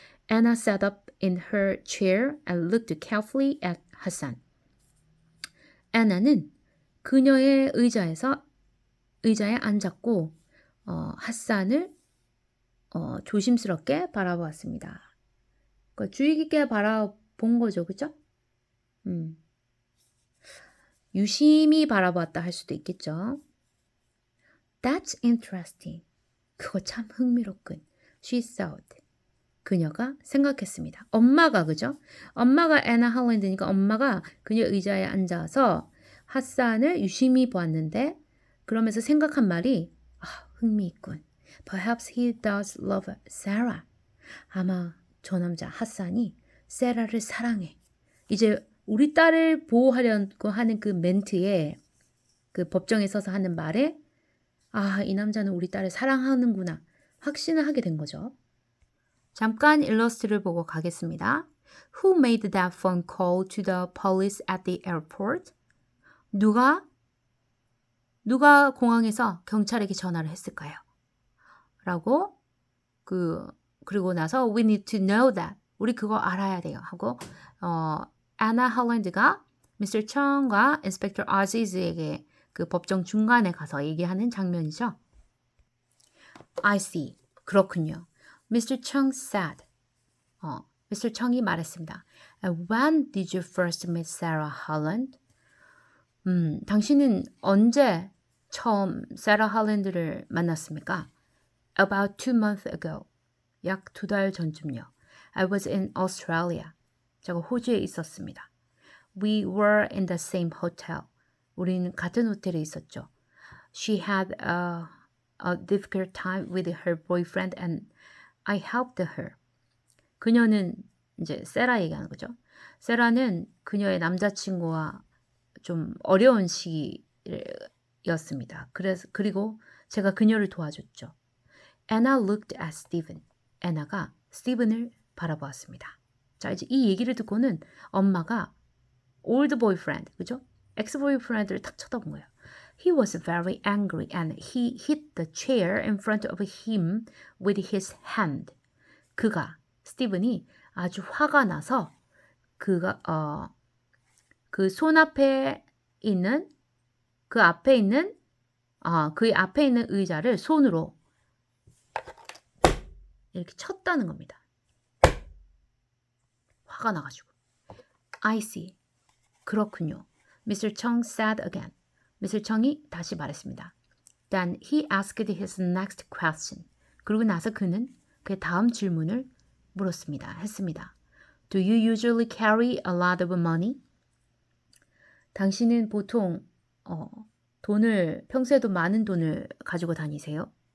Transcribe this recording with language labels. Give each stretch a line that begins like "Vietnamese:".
English: Anna sat up in her chair and looked carefully at Hassan.
Korean: 애나는 그녀의 의자에 앉았고 핫산을 조심스럽게 바라보았습니다. 그러니까 주의 깊게 바라본 거죠, 그죠? 유심히 바라보았다 할 수도 있겠죠.
English: That's interesting.
Korean: 그거 참 흥미롭군.
English: She thought.
Korean: 그녀가 생각했습니다. 엄마가 그죠? 엄마가 애나 할랜드니까 엄마가 그녀 의자에 앉아서 핫산을 유심히 보았는데 그러면서 생각한 말이 흥미있군.
English: Perhaps he does love Sarah.
Korean: 아마 저 남자 핫산이 세라를 사랑해. 이제 우리 딸을 보호하려고 하는 그 멘트에 그 법정에 서서 하는 말에 이 남자는 우리 딸을 사랑하는구나 확신을 하게 된 거죠. 잠깐 일러스트를 보고 가겠습니다.
English: Who made that phone call to the police at the airport?
Korean: 누가 공항에서 경찰에게 전화를 했을까요? 라고 그리고 나서
English: we need to know that.
Korean: 우리 그거 알아야 돼요. 하고 애나 할랜드가 Mr. 청과 인스펙터 아지즈에게 그 법정 중간에 가서 얘기하는 장면이죠.
English: I see.
Korean: 그렇군요.
English: Mr. Chung said. Mr.
Korean: Chung이 말했습니다.
English: When did you first meet Sarah Holland?
Korean: 당신은 언제 처음 세라 할랜드를 만났습니까?
English: About 2 months ago.
Korean: 약 2달 전쯤요.
English: I was in Australia.
Korean: 제가 호주에 있었습니다.
English: We were in the same hotel.
Korean: 우리는 같은 호텔에 있었죠.
English: She had a difficult time with her boyfriend and I helped her.
Korean: 그녀는 이제 세라 얘기하는 거죠. 세라는 그녀의 남자친구와 좀 어려운 시기였습니다. 그리고 제가 그녀를 도와줬죠.
English: Anna looked at Stephen.
Korean: 애나가 스티븐을 바라보았습니다. 자, 이제 이 얘기를 듣고는 엄마가 old boyfriend, 그죠? ex boyfriend를 딱 쳐다본 거예요.
English: He was very angry and he hit the chair in front of him with his hand.
Korean: 스티븐이 아주 화가 나서 그 손 앞에 있는 그의 앞에 있는 의자를 손으로 이렇게 쳤다는 겁니다. 화가 나가지고.
English: I see.
Korean: 그렇군요.
English: Mr. Chung said again.
Korean: 미스터 청이 다시 말했습니다.
English: Then he asked his next question.
Korean: 그러고 나서 그는 그의 다음 질문을 했습니다.
English: Do you usually carry a lot of money?
Korean: 당신은 보통 평소에도 많은 돈을 가지고 다니세요?